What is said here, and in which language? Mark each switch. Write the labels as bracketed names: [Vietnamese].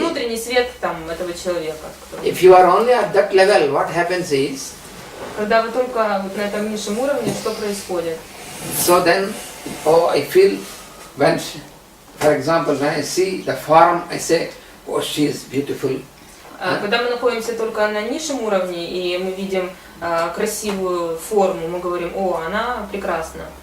[Russian] внутренний свет там этого человека. [English] If you are only at that level, what happens is, [Russian] когда вы только вот на этом низшем уровне, что происходит? [English] So then, I feel when, for example, when I see the form, I say, oh, she is beautiful. [Russian] Когда мы находимся только на низшем уровне и мы видим красивую форму, мы говорим, о, она прекрасна.